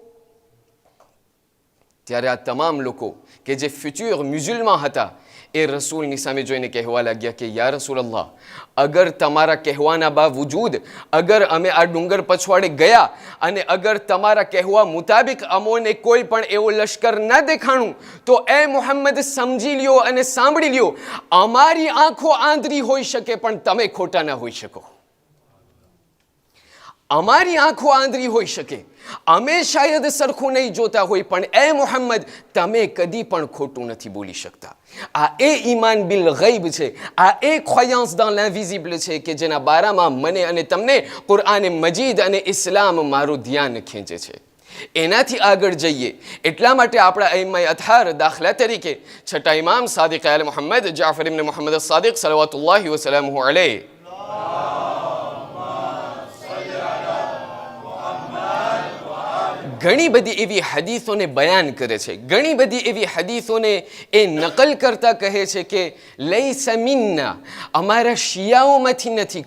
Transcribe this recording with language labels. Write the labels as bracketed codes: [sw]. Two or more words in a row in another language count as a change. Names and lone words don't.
[gu] ત્યારે આ તમામ લોકો કે જે ફ્યુચર મ્યુઝિલમાં હતા એ રસૂલની સામે જોઈને કહેવા લાગ્યા કે [ar] يا رسول الله, [gu] અગર તમારા કહેવાના બાવજૂદ અગર અમે આ ડુંગર પછવાડે ગયા અને અગર તમારા કહેવા મુતાબિક અમોને કોઈ પણ એવો લશ્કર ન દેખાણું, તો એ મુહમ્મદ સમજી લ્યો અને સાંભળી લ્યો, અમારી આંખો આંધળી હોઈ શકે પણ તમે ખોટા ન હોઈ શકો. અમારી આંખો આંધળી હોઈ શકે, અમે શાયદ સરખું નહીં જોતા હોય, પણ એ મુહમ્મદ તમે કદી પણ ખોટું નથી બોલી શકતા. આ એ [ar] إيمان بالغيب [gu] છે, આ એ [fr] croyance dans l'invisible [gu] છે કે જેના બારામાં મને અને તમને કુરઆન મજીદ અને ઇસ્લામ મારું ધ્યાન ખેંચે છે. એનાથી આગળ જઈએ એટલા માટે આપણા અઈમ્માએ અથાર દાખલા તરીકે છઠ્ઠા ઇમામ સાદિક આલ મુહમ્મદ જાફર ઇબ્ન મુહમ્મદ સાદિક [ar] صلوات الله وسلامه عليه [gu] ઘણી બધી એવી હદીસોને બયાન કરે છે, ઘણી બધી એવી હદીસોને એ નકલ કરતા કહે છે કે [ar] ليس منا, [gu] અમારા શિયાઓમાંથી નથી.